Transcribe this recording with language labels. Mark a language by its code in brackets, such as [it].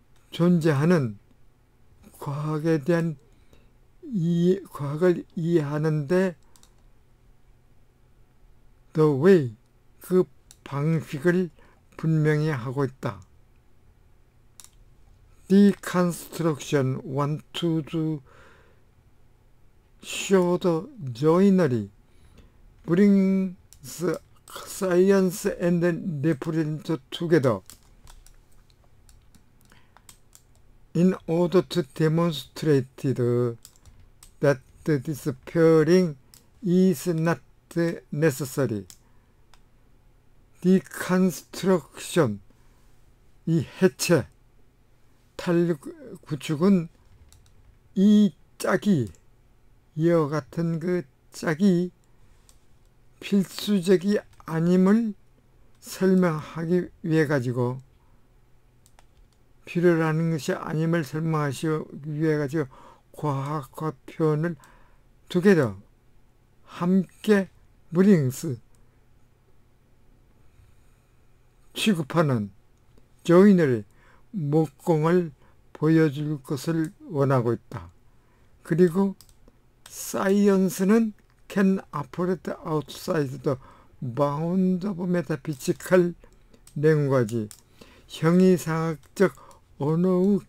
[ko] 존재하는 과학에 대한 과학을 이해하는데 the way, 그 방식을 분명히 하고 있다. [en] Deconstruction want to show the joinery brings science and reference together in order to demonstrate that this pairing is not necessary. [ko] Deconstruction, 이 해체, 탈구축은 이 짝이, 이와 같은 그 짝이 필수적이 아님을 설명하기 위해 가지고, 필요라는 것이 아님을 설명하기 위해 가지고 과학과 표현을 together, 함께 brings, 취급하는 joinery, 목공을 보여줄 것을 원하고 있다. [en] 그리고 사이언스는 can operate outside the bound of metaphysical language, [ko] 형이상학적 언어의 경계 밖에서 [en] can operate,